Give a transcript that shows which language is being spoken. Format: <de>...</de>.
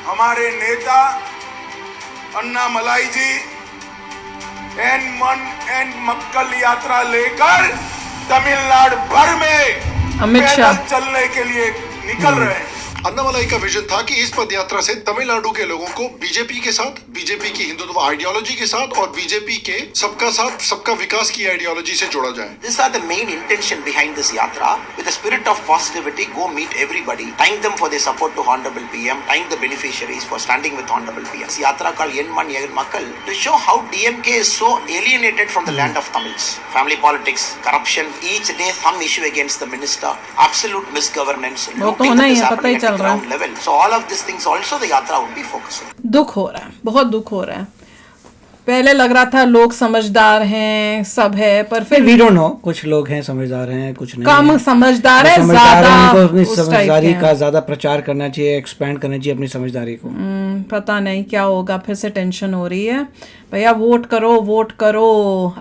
<hi>हमारे नेता Annamalai G N मन एन मक्कल यात्रा लेकर तमिलनाडु भर में अमित शाह चलने के लिए निकल रहे हैं। अन्नामलाई का विजन था कि इस पदयात्रा से तमिलनाडु के लोगों को बीजेपी के साथ, बीजेपी की हिंदुत्व आइडियोलॉजी के साथ और बीजेपी के सबका साथ सबका विकास की आइडियोलॉजी से जोड़ा जाए।</hi> <en>These are the main intention behind this yatra. With a spirit of positivity, go meet everybody. Thank them for their support to Honorable PM. Thank the beneficiaries for standing with Honorable PM. This yatra called Yen Man Yen Makkal to show how DMK is so alienated from the land of Tamils. Family politics, corruption, each day some issue against the minister, absolute misgovernance, looting that is happening at the ground level. So all of these things also the yatra would be focusing.</en> <hi>दुख हो रहा है, बहुत दुख हो रहा है। पहले लग रहा था लोग समझदार हैं, सब है, पर फिर</hi> <en>we don't know,</en> <hi>कुछ लोग हैं समझदार हैं, कुछ नहीं कम समझदार है, ज्यादा उनको अपनी समझदारी का ज्यादा प्रचार करना चाहिए, एक्सपैंड करना चाहिए अपनी समझदारी को। पता नहीं क्या होगा, फिर से टेंशन हो रही है। भैया वोट करो, वोट करो।</hi>